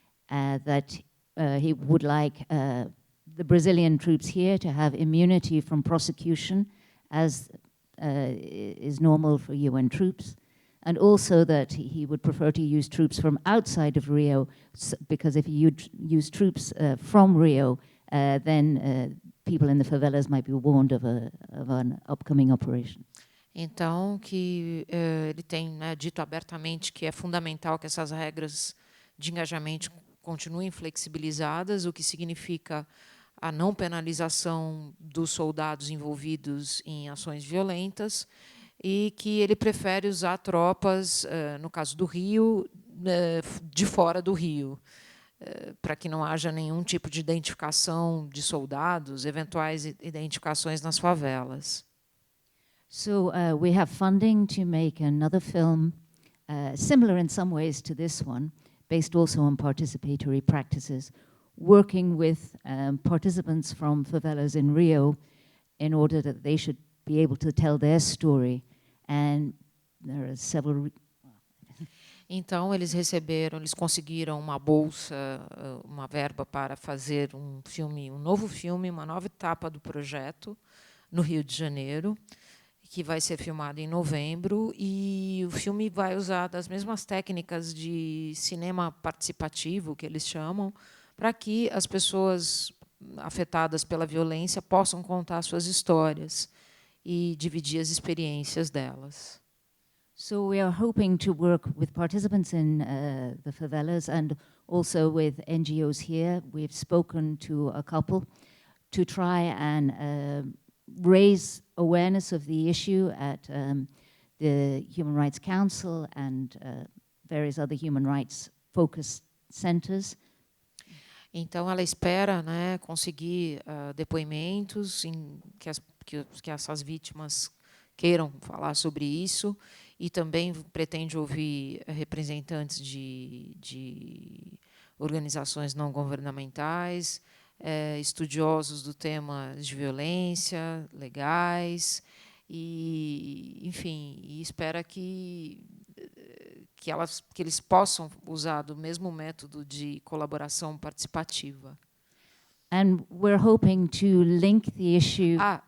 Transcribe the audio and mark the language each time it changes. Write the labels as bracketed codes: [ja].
[en] that he would like the Brazilian troops here to have immunity from prosecution, as is normal for UN troops, and also that he would prefer to use troops from outside of Rio, because if you use troops from Rio, then people in the favelas might be warned of an upcoming operation. [pt] Então, que ele tem dito abertamente que é fundamental que essas regras de engajamento continuem flexibilizadas, o que significa a não penalização dos soldados envolvidos em ações violentas, e que ele prefere usar tropas, no caso do Rio, de fora do Rio, para que não haja nenhum tipo de identificação de soldados, eventuais identificações nas favelas. [en] So we have funding to make another film, similar in some ways to this one, based also on participatory practices, working with participants from favelas in Rio in order that they should be able to tell their story. And there are several... [pt] Então, eles conseguiram uma bolsa, uma verba para fazer um novo filme, uma nova etapa do projeto no Rio de Janeiro, que vai ser filmado em novembro, e o filme vai usar das mesmas técnicas de cinema participativo, que eles chamam, para que as pessoas afetadas pela violência possam contar suas histórias e dividir as experiências delas. [en] So we are hoping to work with participants in the favelas and also with NGOs here. We've spoken to a couple to try and raise awareness of the issue at the Human Rights Council and various other human rights focused centers. [pt] Então, ela espera, conseguir depoimentos que essas vítimas queiram falar sobre isso, e também pretende ouvir representantes de organizações não governamentais, estudiosos do tema de violência, legais, e, enfim, e espera que eles possam usar do mesmo método de colaboração participativa. [en] And we're hoping to link the issue...